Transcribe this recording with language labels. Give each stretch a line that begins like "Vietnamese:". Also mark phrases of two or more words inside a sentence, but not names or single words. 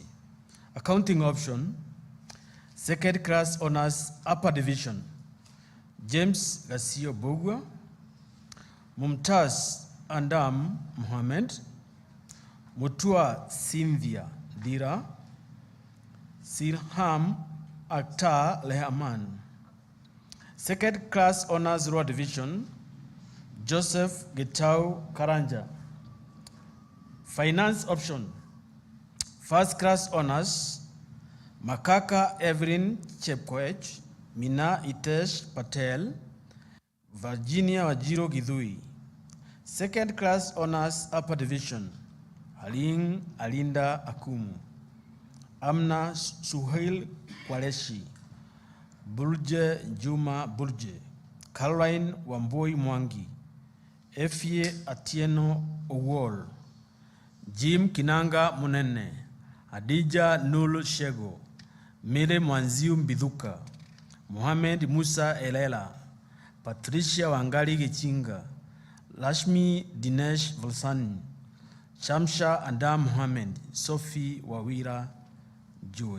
English: Accounting option, second class honors, upper division, James Garcia Bogwa, Mumtaz Andam Mohammed, Mutua Cynthia Dira, Sirham Akhtar Lehaman. Second class honors row division, Joseph Getau Karanja. Finance option, first class honors, Makaka Evelyn Chepkoech, Mina Itesh Patel, Virginia Wajiro Gidhui. Second class honors upper division, Aling Alinda Akumu, Amna Suhail Kwaleshi, Burje Juma Burje, Caroline Wamboi Mwangi, Efie Atieno Owol, Jim Kinanga Munene, Adija Nul Shego, Mire Mwanziu Mbidhuka, Mohamed Musa Elela, Patricia Wangali Gichinga, Lashmi Dinesh Volsani, Shamsha Adam Mohamed, Sophie Wawira Joe.